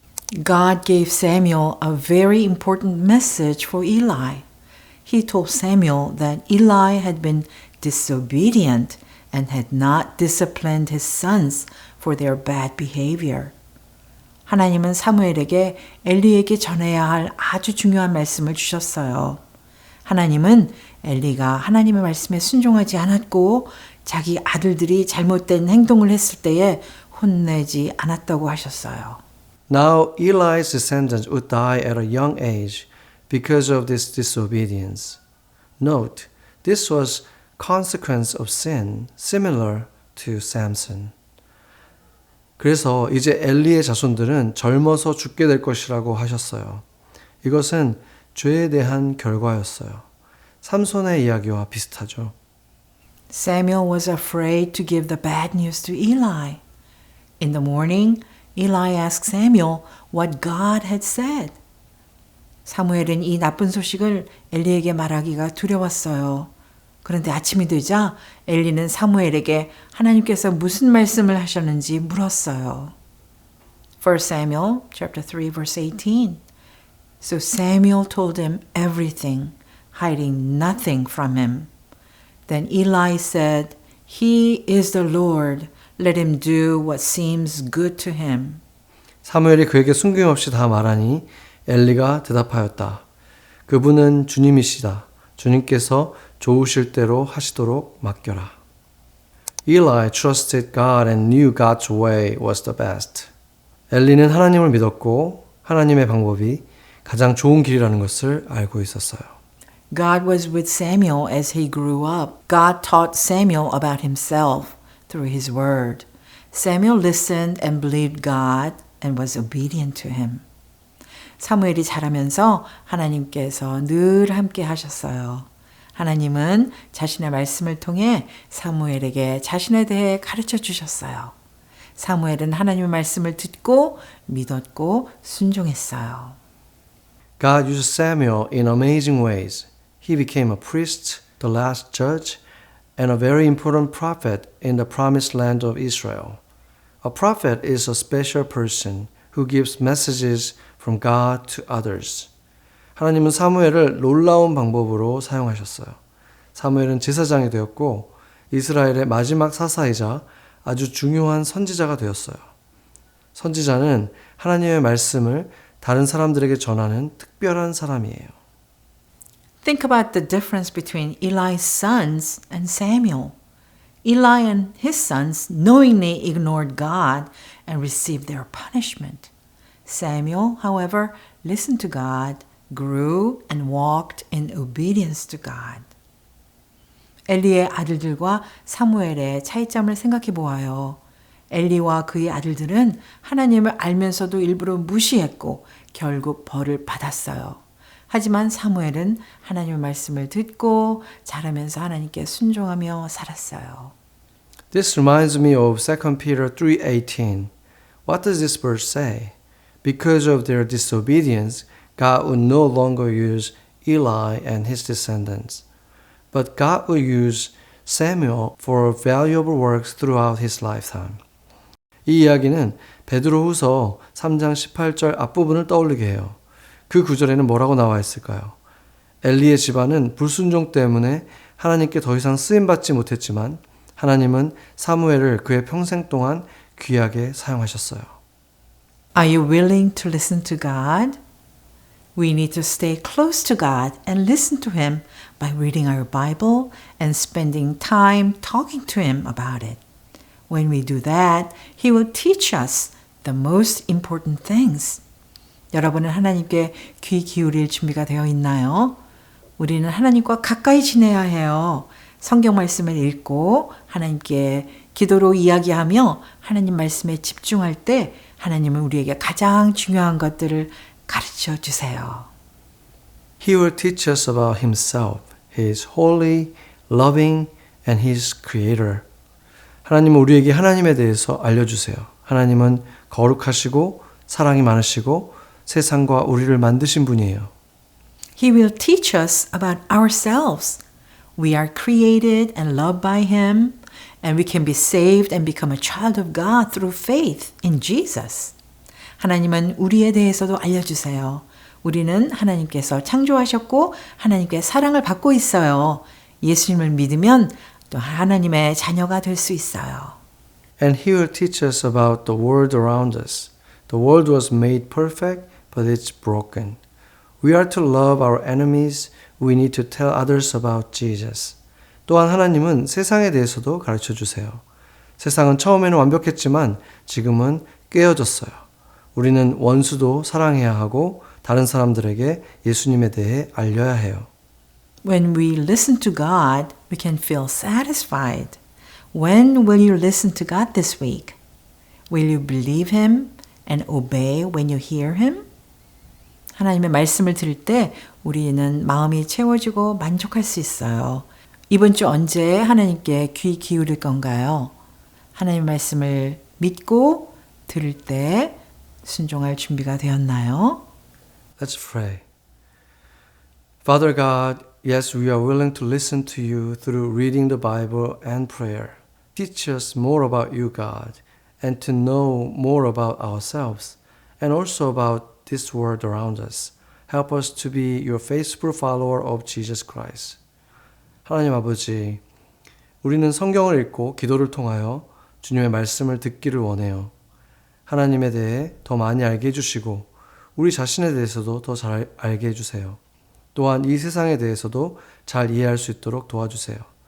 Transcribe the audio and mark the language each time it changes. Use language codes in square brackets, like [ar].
[en] God gave Samuel a very important message for Eli. He told Samuel that Eli had been disobedient and had not disciplined his sons for their bad behavior. [ko] 하나님은 사무엘에게 엘리에게 전해야 할 아주 중요한 말씀을 주셨어요. 하나님은 엘리가 하나님의 말씀에 순종하지 않았고 자기 아들들이 잘못된 행동을 했을 때에 혼내지 않았다고 하셨어요. [en] Now Eli's descendants would die at a young age because of this disobedience. Note, this was consequence of sin, similar to Samson. [ko] 그래서 이제 엘리의 자손들은 젊어서 죽게 될 것이라고 하셨어요. 이것은 죄에 대한 결과였어요. 삼손의 이야기와 비슷하죠. [en] Samuel was afraid to give the bad news to Eli. In the morning, Eli asked Samuel what God had said. [ko] 사무엘은 이 나쁜 소식을 엘리에게 말하기가 두려웠어요. 그런데 아침이 되자 엘리는 사무엘에게 하나님께서 무슨 말씀을 하셨는지 물었어요. [en] 1 Samuel chapter 3 verse 18. So Samuel told him everything, hiding nothing from him. Then Eli said, He is the Lord. Let him do what seems good to him. [ko] 사무엘이 그에게 숨김없이 다 말하니 엘리가 대답하였다. 그분은 주님이시다. 주님께서 좋으실 대로 하시도록 맡겨라. [en] Eli trusted God and knew God's way was the best. [ko] 엘리는 하나님을 믿었고 하나님의 방법이 가장 좋은 길이라는 것을 알고 있었어요. [en] God was with Samuel as he grew up. God taught Samuel about himself through his word. Samuel listened and believed God and was obedient to him. [ko] 사무엘이 자라면서 하나님께서 늘 함께 하셨어요. 하나님은 자신의 말씀을 통해 사무엘에게 자신에 대해 가르쳐 주셨어요. 사무엘은 하나님의 말씀을 듣고 믿었고 순종했어요. [en] God used Samuel in amazing ways. He became a priest, the last judge, and a very important prophet in the promised land of Israel. A prophet is a special person who gives messages from God to others. [ko] 하나님은 사무엘을 놀라운 방법으로 사용하셨어요. 사무엘은 제사장이 되었고 이스라엘의 마지막 사사이자 아주 중요한 선지자가 되었어요. 선지자는 하나님의 말씀을 다른 사람들에게 전하는 특별한 사람이에요. [en] Think about the difference between Eli's sons and Samuel. Eli and his sons knowingly ignored God and received their punishment. Samuel, however, listened to God, grew and walked in obedience to God. [ko] 엘리의 아들들과 사무엘의 차이점을 생각해 보아요. 엘리와 그의 아들들은 하나님을 알면서도 일부러 무시했고 결국 벌을 받았어요. 하지만 사무엘은 하나님의 말씀을 듣고 자라면서 하나님께 순종하며 살았어요. [en] This reminds me of 2 Peter 3:18. What does this verse say? Because of their disobedience, God would no longer use Eli and his descendants, but God will use Samuel for valuable works throughout his lifetime. [ko] 이 이야기는 베드로후서 3장 18절 앞부분을 떠올리게 해요. 그 구절에는 뭐라고 나와 있을까요? 엘리의 집안은 불순종 때문에 하나님께 더 이상 쓰임받지 못했지만 하나님은 사무엘을 그의 평생 동안 귀하게 사용하셨어요. [en] Are you willing to listen to God? We need to stay close to God and listen to Him by reading our Bible and spending time talking to Him about it. When we do that, He will teach us the most important things. [ko] 여러분은 하나님께 귀 기울일 준비가 되어 있나요? 우리는 하나님과 가까이 지내야 해요. 성경 말씀을 읽고 하나님께 기도로 이야기하며 하나님 말씀에 집중할 때 하나님은 우리에게 가장 중요한 것들을 가르쳐 주세요. [en] He will teach us about himself. He is holy, loving, and he is creator. [ko] 하나님은 우리에게 하나님에 대해서 알려주세요. 하나님은 거룩하시고 사랑이 많으시고 세상과 우리를 만드신 분이에요. [en] He will teach us about ourselves. We are created and loved by Him, and we can be saved and become a child of God through faith in Jesus. [ko] 하나님은 우리에 대해서도 알려주세요. 우리는 하나님께서 창조하셨고 하나님께 사랑을 받고 있어요. 예수님을 믿으면 또 하나님의 자녀가 될 수 있어요. [en] And he will teach us about the world around us. The world was made perfect, but it's broken. We are to love our enemies. We need to tell others about Jesus. [ko] 또한 하나님은 세상에 대해서도 가르쳐 주세요. 세상은 처음에는 완벽했지만 지금은 깨어졌어요. 우리는 원수도 사랑해야 하고 다른 사람들에게 예수님에 대해 알려야 해요. [en] When we listen to God, we can feel satisfied. When will you listen to God this week? Will you believe Him and obey when you hear Him? [ko] 하나님의 말씀을 들을 때 우리는 마음이 채워지고 만족할 수 있어요. 이번 주 언제 하나님께 귀 기울일 건가요? 하나님의 말씀을 믿고 들을 때 순종할 준비가 되었나요? [en] Let's pray. Father God, yes, we are willing to listen to you through reading the Bible and prayer. Teach us more about you, God, and to know more about ourselves and also about this world around us. Help us to be your faithful follower of Jesus Christ. [ko] 하나님 아버지, 우리는 성경을 읽고 기도를 통하여 주님의 말씀을 듣기를 원해요. 하나님에 대해 더 많이 알게 해주시고 우리 자신에 대해서도 더 잘 알게 해주세요. 또한 이 세상에 대해서도 잘 이해할 수 있도록 도와주세요.